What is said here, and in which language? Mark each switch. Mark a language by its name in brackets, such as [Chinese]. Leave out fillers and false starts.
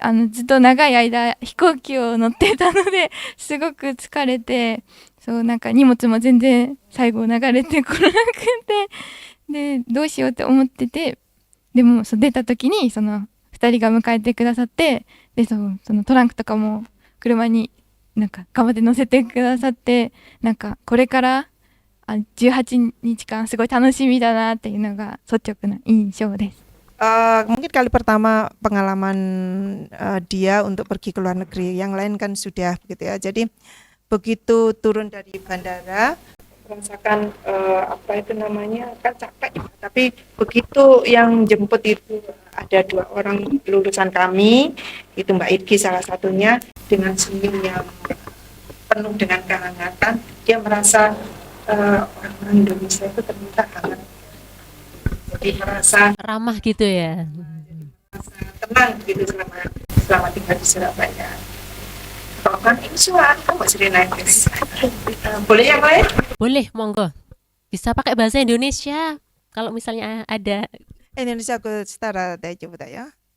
[Japanese] ずっと長い間飛行機を乗ってたのですごく疲れて、そうなんか荷物も全然最後流れてこなくて、でどうしようって思ってて、でもそう出た時にその2人が迎えてくださって、でそのトランクとかも車になんか頑張って乗せてくださって、なんかこれから18日間すごい楽しみだなっていうのが率直な印象です。 [Indonesian] Mungkin kali pertama pengalaman dia untuk pergi ke luar negeri. Yang lain kan sudah begitu ya. Jadi begitu turun dari bandara merasakan apa itu namanya kan capek, tapi begitu yang jemput itu ada 2 orang lulusan kami, itu Mbak Idki salah satunya, dengan senyum yang penuh dengan kehangatan, dia merasa orang-orang Indonesia itu ternyata hangat, jadi merasa Ramah gitu ya. tenang gitu selama tinggal di Surabaya. Kalau kan ini suara kamu sering naik bis. Boleh yang lain? Boleh, monggo. Bisa pakai bahasa Indonesia kalau misalnya ada. Indonesia 그 스타라 다이丈夫だよ.